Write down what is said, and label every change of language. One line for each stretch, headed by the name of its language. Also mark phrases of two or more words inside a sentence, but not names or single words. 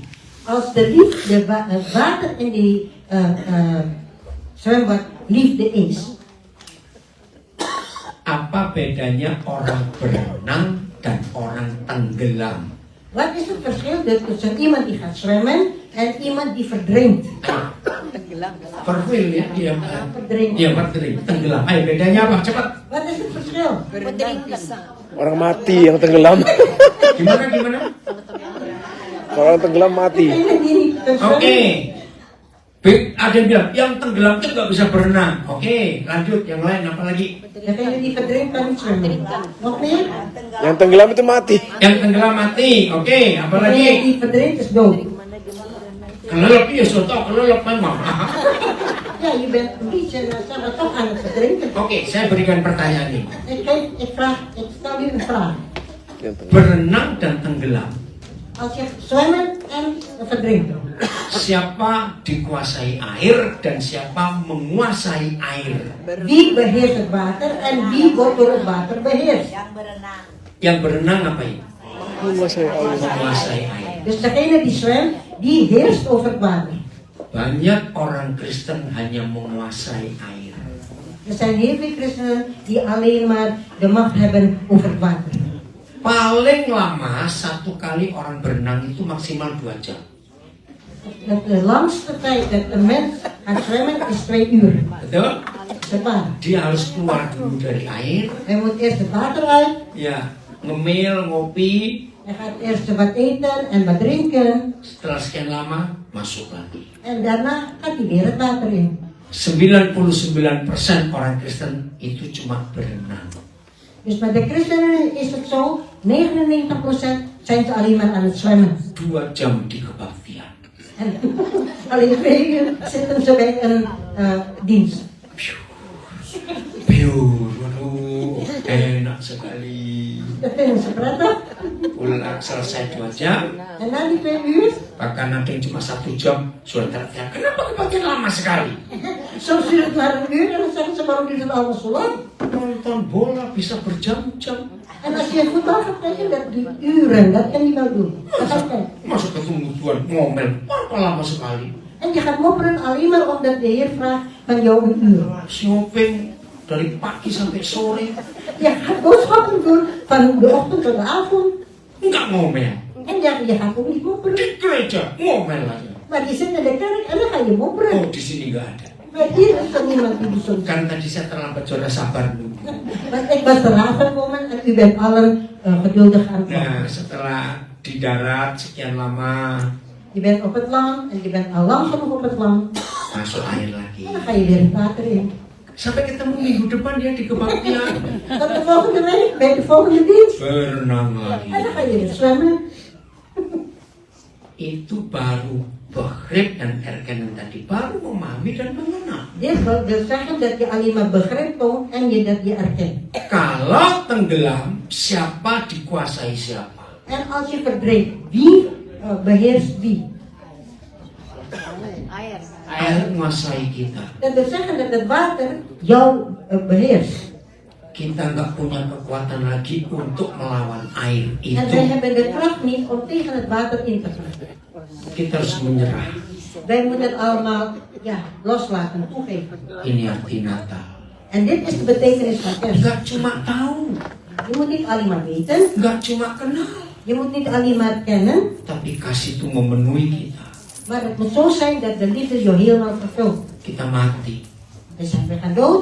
Dutch: Als de liefde, het water in die zwembad liefde is,
Indonesian: apa bedanya orang berenang dan orang tenggelam?
Dutch: wat is het verschil tussen iemand die gaat zwemmen en iemand die verdrinkt?
Indonesian: Verwil ya, dia
Dutch: Verdrinkt.
Indonesian: dia berdering, tenggelam. Ayo bedanya apa? Cepat.
Dutch: Wat is het verschil?
Indonesian: Orang mati yang tenggelam. Gimana? Kalau orang tenggelam mati.
Dutch: Degene die niet
Indonesian: Oke.
Dutch: zwemmen,
Indonesian: Ada yang bilang yang tenggelam itu nggak bisa berenang. Oke, lanjut yang lain apa lagi?
Dutch: degene die verdrinkt kan niet zwemmen. Nog meer?
Indonesian: Yang tenggelam itu mati. Yang tenggelam mati. Oke, apa
Dutch: Degene
Indonesian: lagi?
Dutch: die verdrinkt is dood.
Indonesian: Kelelep ya, sudah tahu kelelep memang.
Dutch: Ja, je bent een beetje maar toch aan het verdrinken.
Indonesian: Oke, saya berikan pertanyaan ini.
Dutch: Ik stel u een vraag.
Indonesian: Yang tenggelam. Berenang dan tenggelam.
Dutch: Als je zwemmen en verdrinken.
Indonesian: Siapa dikuasai air dan siapa menguasai air?
Dutch: Wie beheerst het water en wie wordt door het water beheerst?
Indonesian: Yang berenang apa ini? Menguasai air. Menguasai air.
Dutch: Dus degene die zwemt, die heerst over het water.
Indonesian: Banyak orang Kristen hanya menguasai air.
Dutch: Er zijn heel veel christenen die alleen maar de macht hebben over het water.
Indonesian: Paling lama satu kali orang berenang itu maksimal 2 jam.
Dutch: De langste tijd dat een mens gaat zwemmen is 2 uur.
Indonesian: Betul?
Dutch: Het water.
Indonesian: Dia harus keluar dulu dari air.
Dutch: Hij moet eerst het water uit.
Indonesian: Ya, ngemil, ngopi.
Dutch: Hij gaat eerst wat eten en wat drinken.
Indonesian: Setelah sekian lama masuk lagi.
Dutch: En daarna gaat hij weer het water in.
Indonesian: 99% orang Kristen itu cuma berenang.
Dutch: Dus met de christenen is het zo, 99% zijn ze alleen maar aan het zwemmen.
Indonesian: 2 jam di kebaktian.
Dutch: En alleen 2 uur zitten ze bij een dienst. Pure,
Indonesian: waduh, enak sekali.
Dutch: Dat vinden ze prettig.
Indonesian: Pulang selesai 2 jam,
Dutch: En na die 2 uur,
Indonesian: bahkan ada yang cuma 1 jam, sudah teriak, kenapa kebaktian lama sekali?
Dutch: soms duurt het maar een uur en dan zeggen ze waarom duurt het allemaal zo lang.
Indonesian: Nonton bola bisa berjam-jam.
Dutch: En als je voetbal gaat kijken, dat duurt uren, dat kan je wel doen. Dat gaat kijken.
Indonesian: Masuk ketemu Tuhan ngomel, apa lama sekali?
Dutch: En je gaat mopperen alleen maar omdat de Heer vraagt van jou een uur.
Indonesian: Shopping dari pagi sampai sore,
Dutch: Je gaat boodschappen doen van de ochtend tot de avond.
Indonesian: enggak ngomel.
Dutch: En je gaat ook niet mopperen.
Indonesian: Di gereja ngomel aja.
Dutch: Maar je zit in de kerk en dan ga je mopperen.
Indonesian: Oh, di sini nggak ada.
Dutch: Maar hier is er niemand die bijzonder.
Indonesian: Kan tadi saya terlambat, saudara sabar dulu.
Dutch: Want ik was eraan gekomen en u u bent allen geduldig aan het wachten.
Indonesian: Nah, setelah di darat sekian lama,
Dutch: Je bent op het land en je bent al lang genoeg op het land.
Indonesian: masuk air lagi.
Dutch: En dan ga je weer het water in.
Indonesian: Sampai ketemu minggu depan ya di kebaktian.
Dutch: Tot de volgende week, bij de volgende dienst.
Indonesian: Berenang
Dutch: En
Indonesian: lagi.
Dutch: dan ga je weer zwemmen.
Indonesian: Itu baru begrip dan erkennen tadi, baru memahami dan mengenal.
Dutch: Dit wil zeggen dat je alleen maar begrip toont en je dat je erkent.
Indonesian: Kalau tenggelam, siapa dikuasai siapa?
Dutch: En als je verdrinkt, wie beheerst wie?
Indonesian: Air menguasai kita.
Dutch: Dat wil zeggen dat het water jou beheerst.
Indonesian: Kita nggak punya kekuatan lagi untuk melawan air
Dutch: En wij
Indonesian: itu.
Dutch: hebben de kracht niet om tegen het water in te gaan.
Indonesian: Kita harus menyerah.
Dutch: Wij moeten het allemaal loslaten, toegeven.
Indonesian: Ini arti Natal.
Dutch: En dit is de betekenis van kerst.
Indonesian: Nggak cuma tahu,
Dutch: Je moet niet alleen maar weten,
Indonesian: nggak cuma kenal,
Dutch: je moet niet alleen maar kennen,
Indonesian: tapi kasih itu memenuhi kita.
Dutch: maar het moet zo zijn dat de liefde je helemaal vervult.
Indonesian: Kita mati,
Dutch: Dus we gaan dood